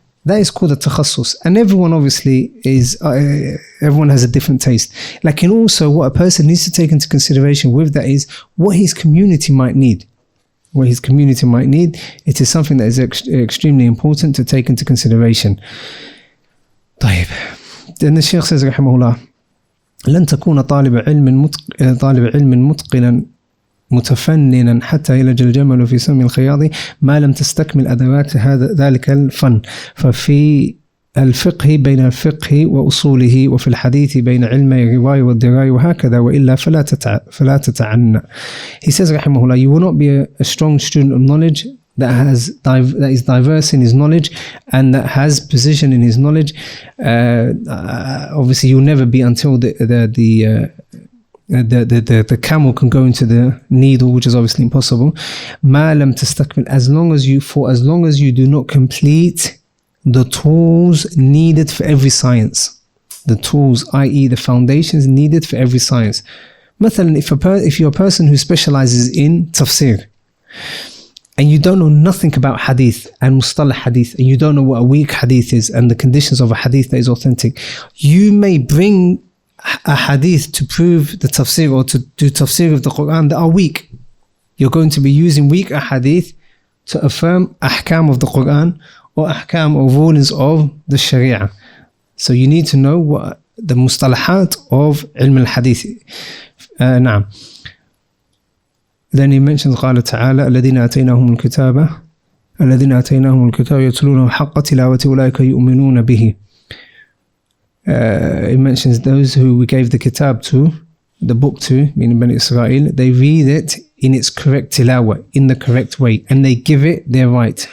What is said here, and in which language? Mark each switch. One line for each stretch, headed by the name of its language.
English: That is called a takhassus. And everyone obviously everyone has a different taste. Like, and also what a person needs to take into consideration with that is what his community might need. What his community might need. It is something that is extremely important to take into consideration. طيب. Then the Shaykh says,
Arabic: رحمه الله, لن تكون طالب علم متقنا متفننا حتى يلج الجمل في سم الخياط ما لم تستكمل أدوات ذلك الفن. ففي الفقه بين الفقه وأصوله، وفي الحديث بين علم الرواية والدراية، وهكذا، وإلا فلا تتعنى.
English: He says, رحمه الله, you will not be a strong student of knowledge that is diverse in his knowledge and that has precision in his knowledge. Obviously, you'll never be until the camel can go into the needle, which is obviously impossible.
Arabic: ما لم تستكمل,
English: as long as you do not complete the tools needed for every science. The tools, i.e. the foundations needed for every science. مثلا, if you're a person who specializes in tafsir, and you don't know nothing about hadith and mustalah hadith, and you don't know what a weak hadith is and the conditions of a hadith that is authentic, you may bring a hadith to prove the tafsir or to do tafsir of the Quran that are weak. You're going to be using weak hadith to affirm ahkam of the Quran or ahkam or rulings of the Sharia. So you need to know what the mustalahat of ilm al-hadith. نعم. Then he mentions
Arabic: قال تعالى الذين آتيناهم الكتاب يتلونه حق تلاوته أولئك يؤمنون به.
English: It mentions those who we gave the kitab to, the book to, meaning Bani Israel, they read it in its correct tilawah, in the correct way, and they give it their right.